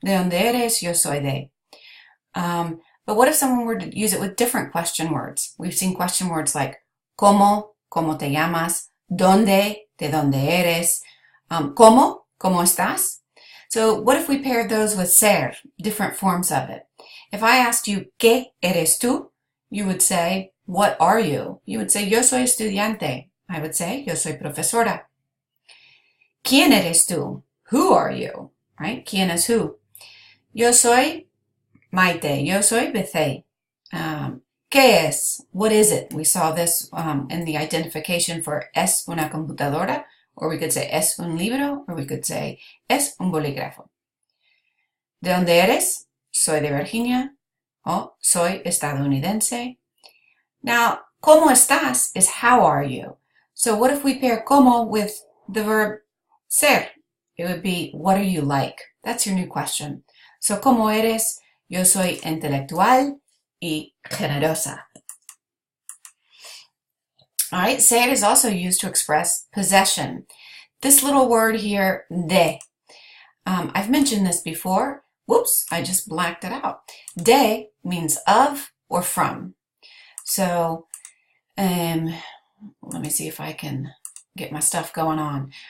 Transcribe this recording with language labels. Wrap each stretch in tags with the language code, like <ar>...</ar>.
<es>De donde eres, yo soy de.</es> <en>But what if someone were to use it with different question words? We've seen question words like ¿cómo? ¿Cómo te llamas? ¿Dónde?</en> <es>¿De dónde eres? ¿Cómo? ¿Cómo estás?</es> <en>So what if we paired those with ser, different forms of it? If I asked you,</en> <es>¿qué eres tú?</es> <en>You would say, what are you? You would say,</en> <es>yo soy estudiante.</es> <en>I would say,</en> <es>yo soy profesora. ¿Quién eres tú?</es> <en>Who are you? Right?</en> <es>¿Quién es who? Yo soy Maite. Yo soy Bethé. ¿Qué es?</es> <en>What is it? We saw this in the identification for es una computadora, or we could say es un libro, or we could say es un bolígrafo.</en> <es>¿De dónde eres? Soy de Virginia, o soy estadounidense.</es> <en>Now,</en> <es>¿cómo estás?</es> <en>Is how are you? So what if we pair como with the verb ser? It would be, what are you like? That's your new question.</en> <es>So, ¿cómo eres? Yo soy intelectual y generosa.</es> <en>All right, ser is also used to express possession. This little word here, de. I've mentioned this before. Whoops, I just blacked it out. De means of or from. So, let me see if I can get my stuff going on.</en>